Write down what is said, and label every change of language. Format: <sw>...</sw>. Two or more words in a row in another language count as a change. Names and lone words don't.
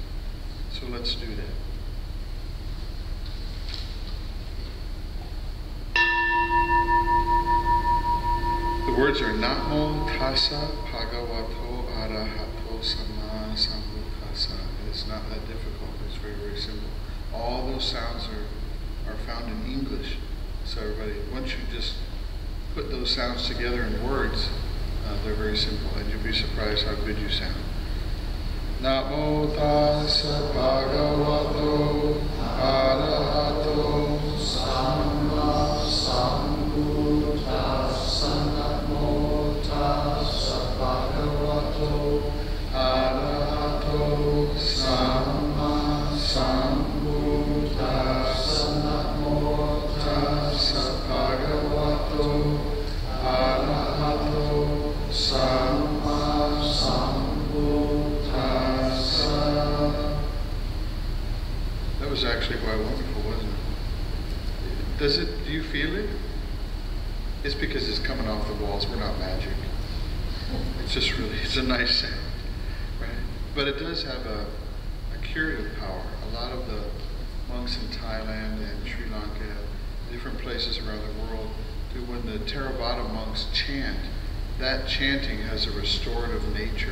<en>So let's do that. The words are</en> <pi>Namo Tassa Bhagavato Arahato Sama Sambuddhassa.</pi> <en>It's not that difficult. It's very, very simple. All those sounds are found in English. So everybody, once you just put those sounds together in words, they're very simple, and you'll be surprised how good you sound.</en> <pi>Namo Tassa Bhagavato Arahato Sama Sambuddhassa. Namo Tassa Bhagavato Arahato Sama Sambuddhassa. Namo Tassa Bhagavato Arahato Sama Sambuddhassa.</pi> <en>That was actually quite wonderful, wasn't it? Do you feel it? It's because it's coming off the walls. We're not magic. It's a nice sound, right? But it does have a curative power. A lot of the monks in Thailand and Sri Lanka, different places around the world, when the Theravada monks chant, that chanting has a restorative nature.</en>